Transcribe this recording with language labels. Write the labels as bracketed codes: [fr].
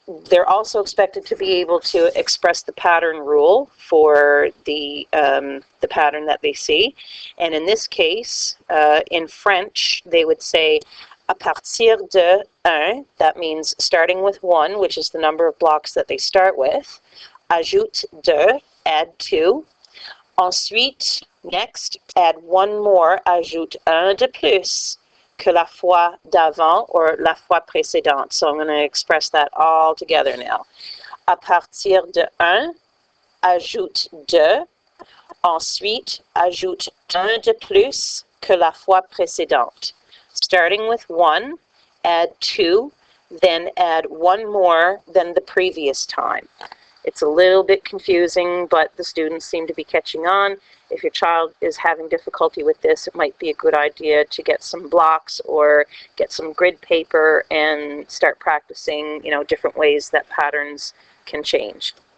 [en] They're also expected to be able to express the pattern rule for the pattern that they see. And in this case, in French, they would say [fr] à partir de 1, [en] that means starting with 1, which is the number of blocks that they start with. [fr] Ajoute 2, [en] add 2. [fr] Ensuite, [en] next, add one more, [fr] ajoute un de plus que la fois d'avant, [en] or [fr] la fois précédente. [en] So I'm going to express that all together now. [fr] À partir de 1, ajoute 2. Ensuite, ajoute un de plus que la fois précédente. [en] Starting with 1, add 2, then add one more than the previous time. It's a little bit confusing, but the students seem to be catching on. If your child is having difficulty with this, it might be a good idea to get some blocks or get some grid paper and start practicing, different ways that patterns can change.